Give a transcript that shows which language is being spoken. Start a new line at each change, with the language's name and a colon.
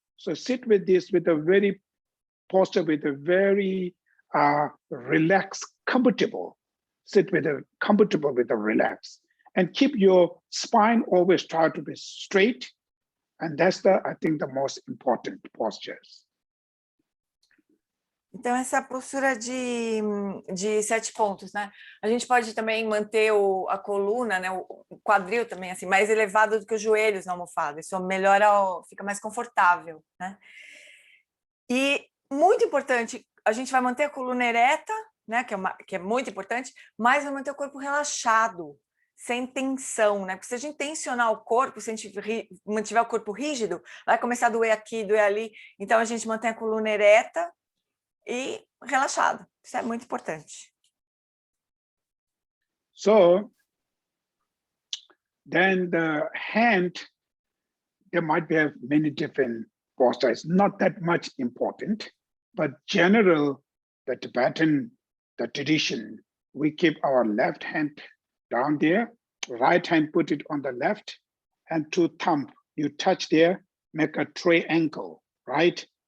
English: So sit with this with a very posture, with a very relaxed, comfortable. Sit with a comfortable with a relax, and keep your spine always try to be straight, and that's I think the most important postures.
Portuguese: Então, essa é a postura de 7 pontos, né? A gente pode também manter a coluna, né? O quadril também, assim, mais elevado do que os joelhos na almofada. Isso melhora, fica mais confortável, né? E, muito importante, a gente vai manter a coluna ereta, né? Que é muito importante, mas vai manter o corpo relaxado, sem tensão, né? Porque se a gente tensionar o corpo, se a gente mantiver o corpo rígido, vai começar a doer aqui, doer ali. Então, a gente mantém a coluna ereta e relaxado. Isso é muito importante.
English: So then the hand, there might be many different postures, not that much important, but general, the Tibetan, the tradition, we keep our left hand down there, right hand put it on the left, and 2 thumb, you touch there, make a triangle, right?